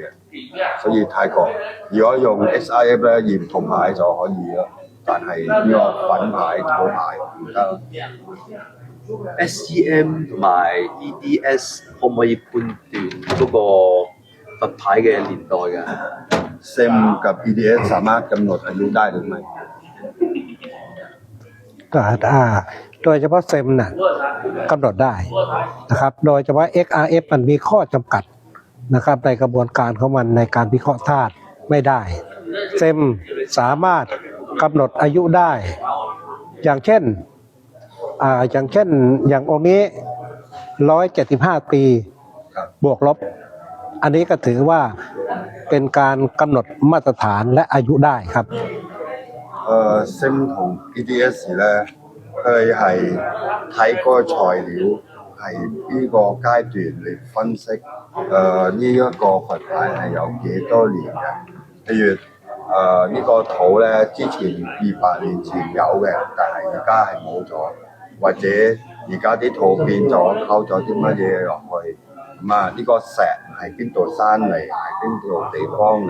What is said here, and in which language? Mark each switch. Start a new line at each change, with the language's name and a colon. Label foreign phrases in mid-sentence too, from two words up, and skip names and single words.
Cantonese: 所以泰國如果用 XRF 咧驗銅牌就可以咯，但係呢個粉牌土牌唔得。 SEM 同埋 EDS 可唔可以判斷嗰個佛牌嘅年代㗎？
Thai: SEM กับ EDS สามารถกำหนดอายุได้หรือไม่ โดยเฉพาะเซมน่ะกำหนดได้นะครับโดยเฉพาะ XRF มันมีข้อจำกัดนะครับในกระบวนการของมันในการวิเคราะห์ธาตุไม่ได้เซมสามารถกำหนดอายุได้อย่างเช่นอย่างองค์นี้175 ปีบวกลบอันนี้ก็ถือว่าเป็นการกำหนดมาตรฐานและอายุได้ครับ
Cantonese: SEM 同 EDS 咧，佢係睇嗰個材料係邊個階段嚟分析，呢一個佛牌係有幾多年嘅？譬如呢個土咧，之前200年前有嘅，但係而家係冇咗，或者而家啲土變咗，溝咗啲乜嘢落去，咁啊呢個石係邊度生嚟，係邊度地方嚟？